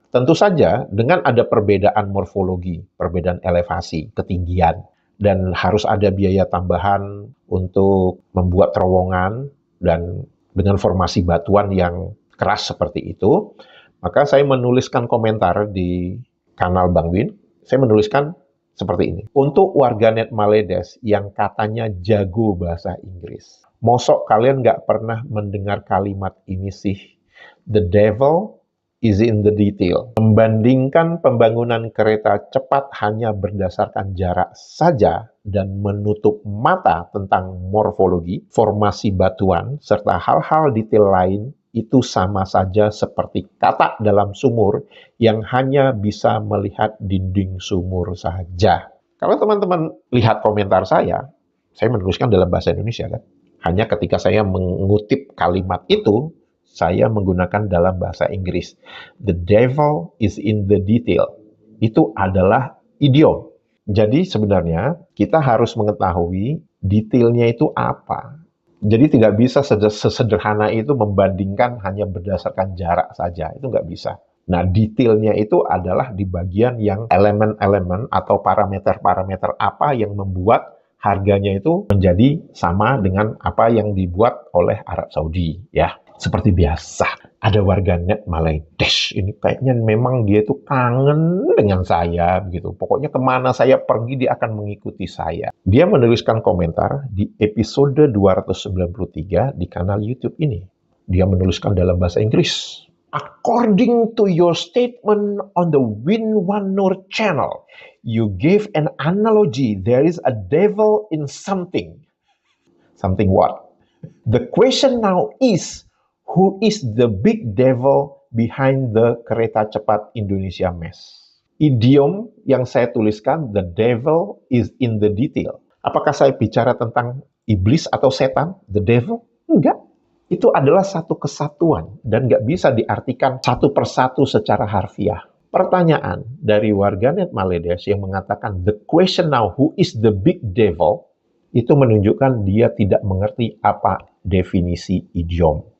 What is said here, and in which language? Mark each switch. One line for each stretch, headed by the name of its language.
Indonesian: Tentu saja dengan ada perbedaan morfologi, perbedaan elevasi, ketinggian, dan harus ada biaya tambahan untuk membuat terowongan, dan dengan formasi batuan yang keras seperti itu, maka saya menuliskan komentar di kanal Bang Win, saya menuliskan seperti ini. Untuk warganet Maledes yang katanya jago bahasa Inggris, mosok kalian nggak pernah mendengar kalimat ini sih?
English: The devil is in the detail.
Indonesian: Membandingkan pembangunan kereta cepat hanya berdasarkan jarak saja dan menutup mata tentang morfologi, formasi batuan, serta hal-hal detail lain itu sama saja seperti katak dalam sumur yang hanya bisa melihat dinding sumur saja. Kalau teman-teman lihat komentar saya menuliskan dalam bahasa Indonesia kan. Hanya ketika saya mengutip kalimat itu, saya menggunakan dalam bahasa Inggris.
English: The devil is in the detail.
Indonesian: Itu adalah idiom. Jadi sebenarnya kita harus mengetahui detailnya itu apa. Jadi tidak bisa sesederhana itu membandingkan hanya berdasarkan jarak saja. Itu nggak bisa. Nah, detailnya itu adalah di bagian yang elemen-elemen atau parameter-parameter apa yang membuat harganya itu menjadi sama dengan apa yang dibuat oleh Arab Saudi, ya. Seperti biasa, ada warganet Maledes. Ini kayaknya memang dia itu kangen dengan saya, begitu. Pokoknya kemana saya pergi, dia akan mengikuti saya. Dia menuliskan komentar di episode 293 di kanal YouTube ini. Dia menuliskan dalam bahasa Inggris.
English: According to your statement on the Win Wanur channel, you gave an analogy. There is a devil in something. Something what? The question now is, who is the big devil behind the
Indonesian: kereta cepat
English: Indonesia Mes?
Indonesian: Idiom yang saya tuliskan,
English: the devil is in the detail.
Indonesian: Apakah saya bicara tentang iblis atau setan, the devil? Enggak. Itu adalah satu kesatuan dan nggak bisa diartikan satu persatu secara harfiah. Pertanyaan dari warganet Maledes yang mengatakan
English: the question now, who is the big devil,
Indonesian: itu menunjukkan dia tidak mengerti apa definisi idiom.